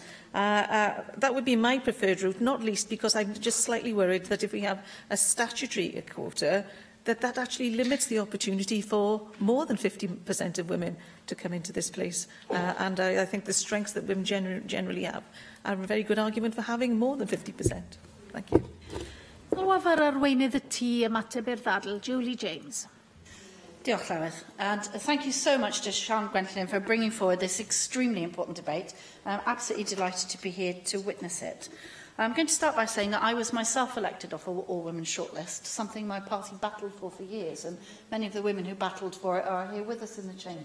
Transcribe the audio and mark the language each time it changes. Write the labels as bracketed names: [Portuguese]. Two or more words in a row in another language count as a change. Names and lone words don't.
[English] That would be my preferred route, not least because I'm just slightly worried that if we have a statutory quota, that actually limits the opportunity for more than 50% of women to come into this place. And I think the strengths that women generally have are a very good argument for having more than 50%. Thank you. [Welsh] Llywydd arweinydd y tŷ ymateb i'r ddadl, Julie James. Diolch, Llywydd. [English] And thank you so much to Sian Gwenllyn for bringing forward this extremely important debate. I'm absolutely delighted to be here to witness it. I'm going to start by saying that I was myself elected off an all-women shortlist, something my party battled for years, and many of the women who battled for it are here with us in the chamber.